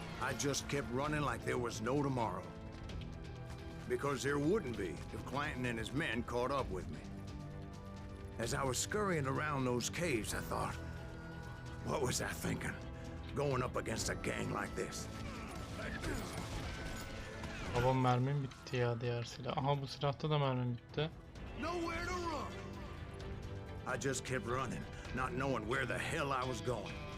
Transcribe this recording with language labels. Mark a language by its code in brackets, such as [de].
[en] I just kept running like there was no tomorrow. Because there wouldn't be if Clanton and his men caught up with me. As I was scurrying around those caves, I thought, what was I thinking? Going up against a gang like this? [tr] Babam, mermim bitti ya diğer silah. Aha, bu silahta da mermim bitti. [en] Nowhere to run! I just kept running, not knowing where the hell I was going.